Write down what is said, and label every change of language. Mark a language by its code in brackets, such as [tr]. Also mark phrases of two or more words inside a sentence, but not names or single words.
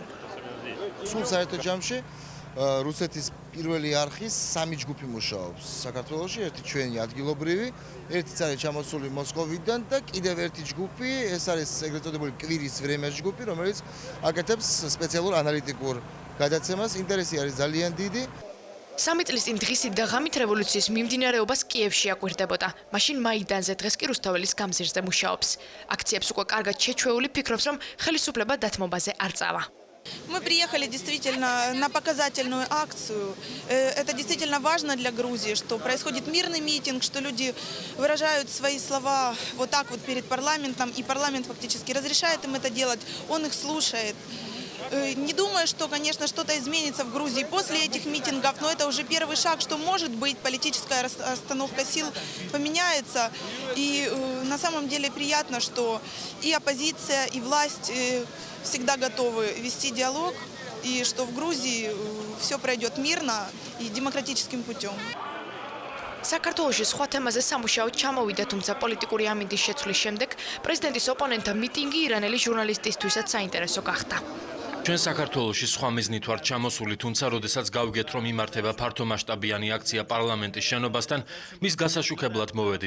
[ka] სულ საერთო ჯამში რუსეთის პირველი არხის 3 ჯგუფი მუშაობს საქართველოში, ერთი ჩვენი ადგილობრივი, ერთი არის ჩამოსული მოსკოვიდან და კიდევ ერთი ჯგუფი, ეს არის ეგრეთ წოდებული კვირის ვრემეს ჯგუფი, რომელიც აკეთებს სპეციალურ ანალიტიკურ გადაცემას. ინტერესი არის ძალიან დიდი. 3 წლის წინ დღისით და ღამით რევოლუციის მიმდინარეობას კიევში აკვირდებოდა. მაშინ მაიდანზე, დღეს კი რუსთაველის გამზირზე მუშაობს. აქციებს უკვე კარგად შეჩვეული ფიქრობს, რომ ხელისუფლება დათმობაზე არ წავა. [ru] Мы приехали действительно на показательную акцию. Это действительно важно для Грузии, что происходит мирный митинг, что люди выражают свои слова вот так вот перед парламентом, и парламент фактически разрешает им это делать, он их слушает. Не думаю, что, конечно, что-то изменится в Грузии после этих митингов, но это уже первый шаг, что, может быть, политическая расстановка сил поменяется. И на самом деле приятно, что и оппозиция, и власть всегда готовы вести диалог, и что в Грузии все пройдет мирно и демократическим путем. [ka] საქართველოში სხვა თემაზე სამუშაოდ ჩამოვიდა, თუმცა პოლიტიკური ამინდის შეცვლის შემდეგ პრეზიდენტის ოპონენტთა მიტინგი ირანელი ჟურნალისტისთვისაც საინტერესო გახდა. ჩვენ საქართველოში სხვა მიზნით ვართ ჩამოსული, თუმცა როდესაც გავიგეთ, რომ იმართება ფართომასშტაბიანი აქცია პარლამენტის შენობასთან, მის გასაშუქებლად მოვედით.